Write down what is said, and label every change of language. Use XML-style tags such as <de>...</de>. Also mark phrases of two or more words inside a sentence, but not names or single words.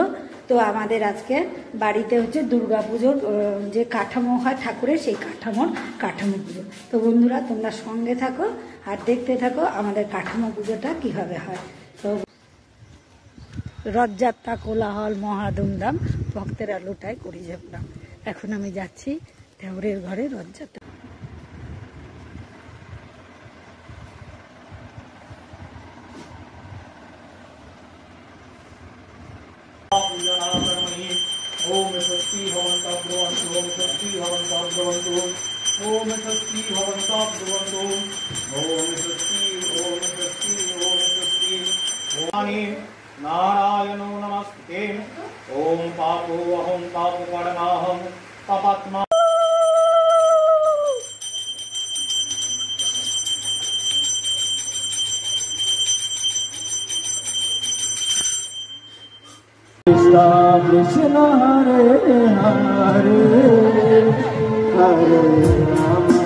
<bn>তো আমাদের আজকে বাড়িতে হচ্ছে দুর্গাপুজোর যে কাঠামো হয় ঠাকুরের, সেই কাঠামো পুজো। তো বন্ধুরা, তোমরা সঙ্গে থাকো আর দেখতে থাকো আমাদের কাঠামো পুজোটা কীভাবে হয়। তো রথযাত্রা কোলাহল মহা ধুমধাম, ভক্তেরা লুটায় করি যাবলাম। এখন আমি যাচ্ছি দেওরের ঘরে রথযাত্রা।</bn> <sa>ओम स्वस्ति भवन्तः ब्रुवन्तु ओम स्वस्ति भवन्तः ब्रुवन्तु ओम स्वस्ति भवन्तः ब्रुवन्तु ओम स्वस्ति ओम स्वस्ति ओम स्वस्ति ओम नारायणो नमस्ते ओम पापो अहं पापकर्माहं पापात्मा कृष्ण हरे हरे हरे राम</sa>